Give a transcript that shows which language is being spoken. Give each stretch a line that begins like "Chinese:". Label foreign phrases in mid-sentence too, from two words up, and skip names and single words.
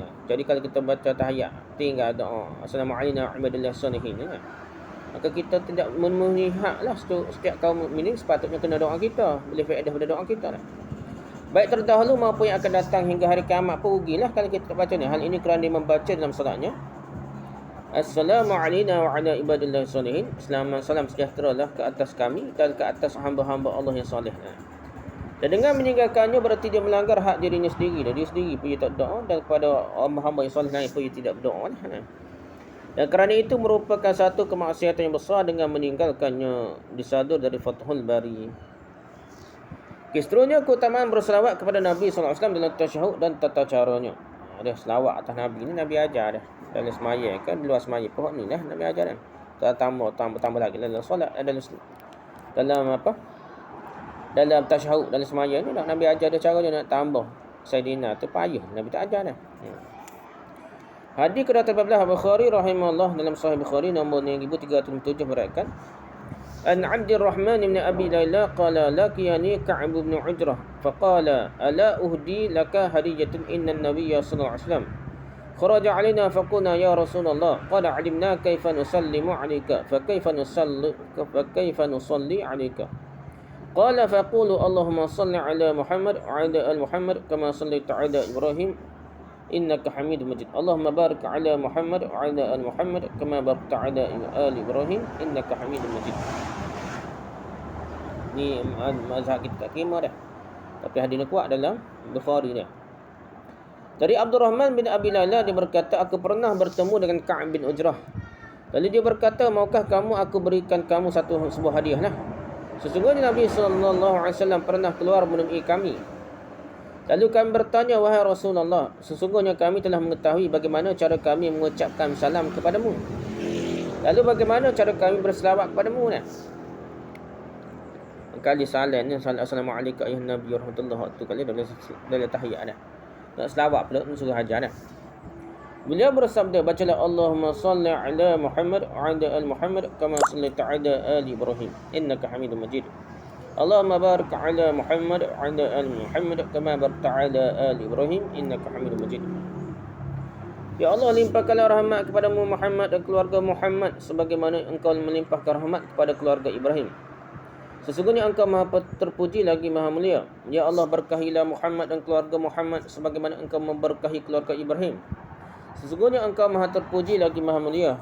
Malay: Jadi kalau kita baca tahiyat, tinggal doa
Arabic: السلام عليكم ورحمة الله وبركاته,
Malay: maka kita tidak memenuhi hak lah setiap kaum mukminin. Sepatutnya kena doa kita, boleh faedah pada doa kita lah. Baik terdahulu maupun yang akan datang hingga hari kiamat pun rugilah kalau kita tak baca ni. Hal ini kerana dia membaca dalam solatnya
Arabic: السلام علينا وعلى عباد الله الصالحين.
Malay: Salam sejahtera lah ke atas kami dan ke atas hamba-hamba Allah yang soleh. Dan dengan meninggalkannya berarti dia melanggar hak dirinya sendiri. Dan dia sendiri pun dia tak berdoa, dan kepada hamba yang soleh lain pun dia tidak berdoa. Dan kerana itu merupakan satu kemaksiatan yang besar dengan meninggalkannya disadur dari Fathul Bari. Seterusnya keutamaan berselawat kepada Nabi SAW dalam tasyahud dan tata caranya. Ada selawat atas Nabi ni Nabi ajar dah. Dalam semaya kan, di luar semaya pun ni dah Nabi ajar dah. Tambah lagi dalam solat, dalam apa? Dalam tasyahud, dalam semaya ni Nabi ajar dia cara dia nak tambah Sayyidina tu payah. Nabi tak ajar dah. Hadis ke-14 Bukhari rahimahullah dalam Sahih Bukhari nombor 1307 meriwayatkan
Arabic: عن عبد الرحمن بن أبي ليلى قال لقيني كعب بن عجرة فقال ألا أهدي لك هدية إن النبي صلى الله عليه وسلم خرج علينا فقلنا يا رسول الله قد علمنا كيف نسلم عليك فكيف نصلي عليك قال فقولوا اللهم صل على محمد وعلى آل محمد كما صليت على إبراهيم إنك حميد مجيد اللهم بارك على محمد وعلى آل محمد كما باركت على آل إبراهيم إنك حميد مجيد.
Malay: Ni mazhab kita tak terima dah, tapi hadis ni kuat dalam Bukhari ni. Dari Abdurrahman bin Abi Layla dia berkata, aku pernah bertemu dengan Ka'b bin Ujrah. Lalu dia berkata, maukah kamu aku berikan kamu sebuah hadiah lah. Sesungguhnya Nabi SAW pernah keluar menemui kami. Lalu kami bertanya, wahai Rasulullah, sesungguhnya kami telah mengetahui bagaimana cara kami mengucapkan salam kepadamu. Lalu bagaimana cara kami berselawat kepadamu ni? Kali salam ni,
Arabic: السلام عليكم أيها النبي ورحمة الله وبركاته.
Malay: Kali dah tahiyat dah. Nak selawat pula, suruh hajar dah. Beliau bersabda, bacalah
Arabic: اللهم صل على محمد وعلى آل محمد كما صليت على آل إبراهيم إنك حميد مجيد. اللهم بارك على محمد وعلى آل محمد كما باركت على آل إبراهيم إنك حميد مجيد.
Malay: Ya Allah, limpahkanlah rahmat kepadamu Muhammad dan keluarga Muhammad sebagaimana engkau melimpahkan rahmat kepada keluarga Ibrahim. Sesungguhnya engkau maha terpuji lagi maha mulia. Ya Allah, berkahilah Muhammad dan keluarga Muhammad sebagaimana engkau memberkahi keluarga Ibrahim. Sesungguhnya engkau maha terpuji lagi maha mulia.